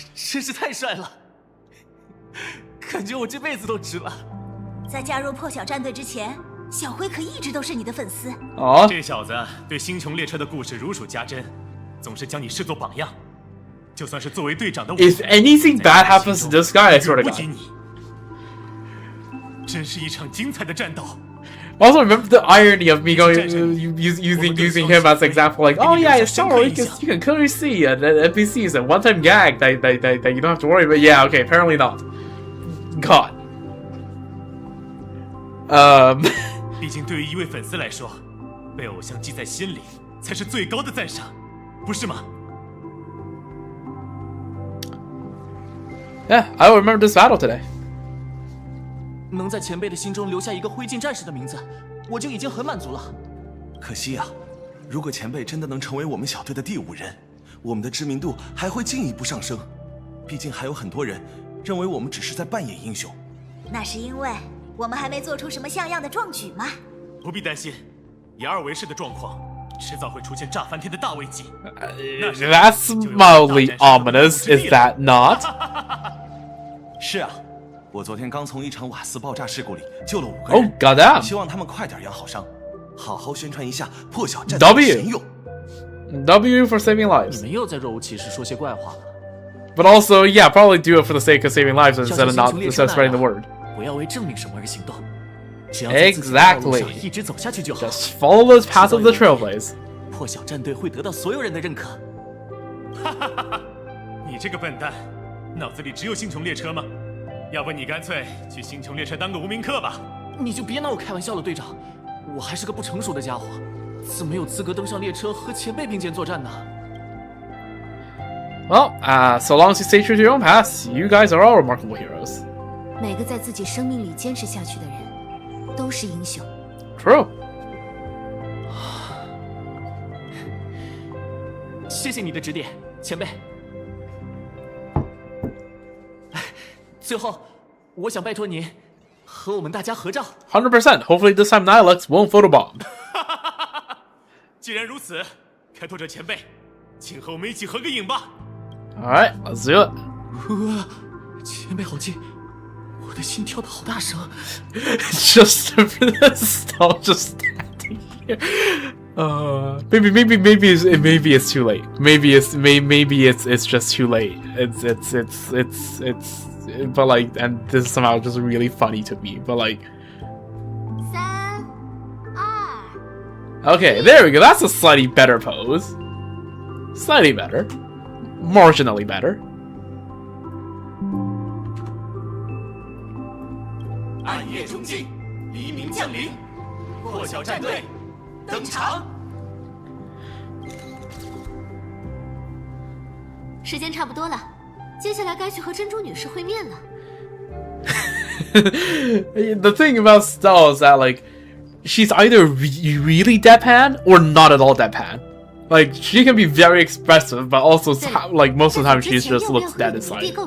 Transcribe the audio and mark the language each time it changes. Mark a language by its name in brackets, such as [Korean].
[Chinese] 真是太帅了，感觉我这辈子都值了。在加入破晓战队之前，小辉可一直都是你的粉丝。哦，这小子对星穹列车的故事如数家珍，总是将你视作榜样。就算是作为队长的我， [English] If anything bad happens to this guy, I swear to [Chinese] 不 [English] God. [Chinese] 及你。真是一场精彩的战斗。 [English] Also, remember the irony of me going using him as an example, like, oh yeah, it's Star Wars, you can clearly see NPCs a one-time gag that you don't have to worry about. Yeah, okay, apparently not. God. [Chinese] 毕竟对于一位粉丝来说，被偶像记在心里才是最高的赞赏，不是吗？ [English] Yeah, I will remember this battle today. [Chinese] 能在前辈的心中留下一个灰烬战士的名字，我就已经很满足了。可惜啊，如果前辈真的能成为我们小队的第5人，我们的知名度还会进一步上升。毕竟还有很多人认为我们只是在扮演英雄。那是因为我们还没做出什么像样的壮举嘛。不必担心，以2为师的状况，迟早会出现炸翻天的大危机。 [English] That's mildly ominous, is that not? [Chinese] 是啊。我昨天刚从一场瓦斯爆炸事故里救了5个人。 [English] Oh, got that. [Chinese] 希望他们快点养好伤，好好宣传一下破晓战队的神勇。 [English] W for saving lives. [Chinese] 你们又在若无其事说些怪话了。 [English] But also, yeah, probably do it for the sake of saving lives instead of spreading the word. [Chinese] 不要为证明什么而行动，只要 [English] Exactly. [Chinese] 一直走下去就好。 [English] Just follow the path of the TRAILBLAZE. [Chinese] 破晓战队会得到所有人的认可。哈哈哈哈！你这个笨蛋，脑子里只有星穹列车吗？要不你干脆去星穹列车当个无名客吧。你就别拿我开玩笑了，队长，我还是个不成熟的家伙，怎么有资格登上列车和前辈并肩作战呢？ [English] Well, so long as you stay true to your own path, you guys are all remarkable heroes. [Chinese] 每个在自己生命里坚持下去的人，都是英雄。 [English] True. [Chinese] 谢谢你的指点，前辈。最后，我想拜托您和我们大家合照。 [English] 100%. Hopefully this time Nihilux won't photobomb. [Chinese] 既然如此，开拓者前辈，请和我们一起合个影吧。 [English] Alright, let's do it. [Chinese] 前辈好近，我的心跳的好大声。 [English] Just for this, I'll just standing here. Maybe it's too late. Maybe it's just too late. It's but like, and this is somehow just really funny to me. But like, [Chinese] 3、2。 [English] Okay, there we go. That's a slightly better pose. Slightly better. Marginally better. [Chinese] 暗夜中进，黎明降临，破晓战队登场。时间差不多了，接下来该去和珍珠女士会面了。 [English] The thing about Stella is that like, she's either really deadpan or not at all deadpan. Like, she can be very expressive, but also like most of the time she just looks dead inside.